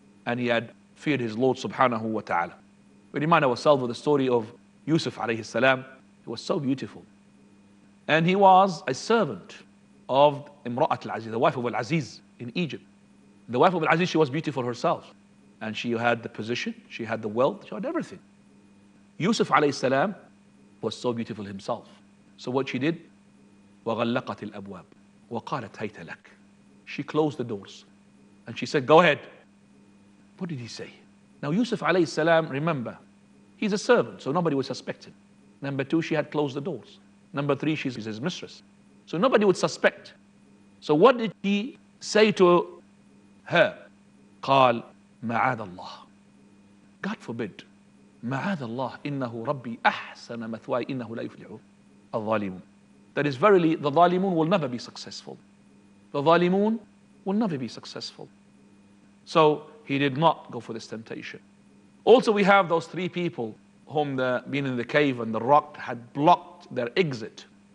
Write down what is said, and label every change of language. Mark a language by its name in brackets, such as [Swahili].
[English] And he had feared his Lord subhanahu wa ta'ala. We remind ourselves of the story of Yusuf alayhi salam. It was so beautiful. And he was a servant of Imra'at al-Aziz, the wife of Al-Aziz in Egypt. The wife of Al-Aziz, she was beautiful herself. And she had the position, she had the wealth, she had everything. Yusuf alayhi salam was so beautiful himself. So what she did, [Arabic] وَغَلَّقَتِ الْأَبْوَابِ وَقَالَتْ هَيْتَ لَكَ. [English] She closed the doors. And she said, go ahead. What did he say? Now Yusuf alayhi salam, remember, he's a servant, so nobody would suspect him. Number two, she had closed the doors. Number three, she's his mistress. So nobody would suspect. So what did he say to her? [Arabic] قال معاذ الله. [English] God forbid. [Arabic] معاذ الله إنه ربي أحسن مثواي إنه لا يفلح الظالمون. [English] That is verily the ظالمون will never be successful. The ظالمون will never be successful. So he did not go for this temptation. Also we have those three people whom being in the cave and the rock had blocked their exit.